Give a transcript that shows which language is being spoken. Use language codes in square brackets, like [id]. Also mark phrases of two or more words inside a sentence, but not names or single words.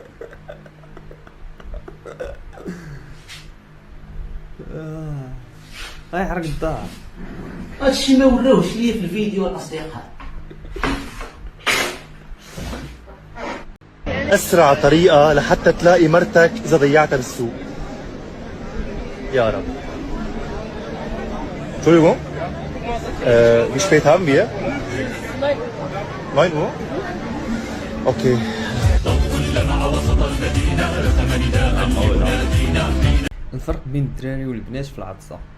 [ar] غيحرق الدار. هادشي ما وراوش ليا في الفيديو الاصدقاء. أسرع طريقة لحتى تلاقي مرتك إذا ضيعتها بالسوق؟ يا رب. [de] Entschuldigung. Wie spät haben wir? 9 Uhr? Okay. [ar] الفرق بين الدراري والبنات في العطسة.